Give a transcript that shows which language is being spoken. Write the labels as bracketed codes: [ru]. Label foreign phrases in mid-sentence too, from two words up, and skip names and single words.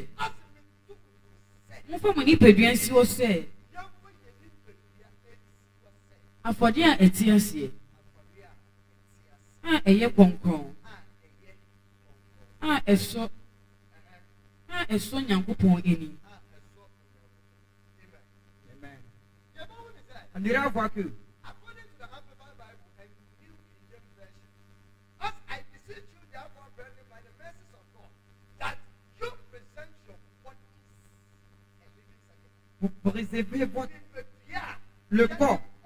[ak] Mofa mo nipadua nsi hɔ sɛ. Afɔde a ɛte aseɛ. A ɛyɛ kɔnkɔn. A ɛsɔ Nyankopɔn ani. [fr] On dira voir que vous préservez le corps.